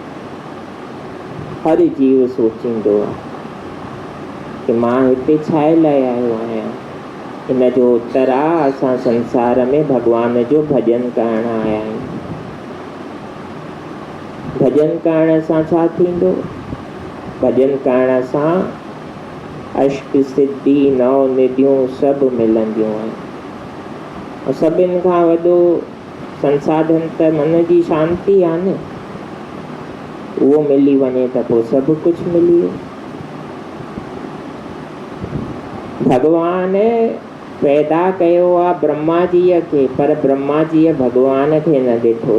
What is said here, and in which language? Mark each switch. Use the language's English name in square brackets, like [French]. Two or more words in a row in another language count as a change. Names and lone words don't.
[Sindhi] हर जीव सोचींदो आहे कि मां हिते छा लाइ आयो आहियां। इन जो उत्तर आहे, असां संसार में भॻवान जो भॼन करण आया आहियूं। भॼन करण सां छा थींदो? भॼन करण सां अष्ट सिद्धि नव निधियूं सभु मिलंदियूं आहिनि। सभिनि खां वॾो संसाधन त मन जी शांती आहे न। उहो मिली वञे त पोइ सभु कुझु मिली वियो। भॻवान पैदा कयो आहे ब्रह्मा जीअ खे, पर ब्रह्मा जीअ भॻवान खे न ॾिठो।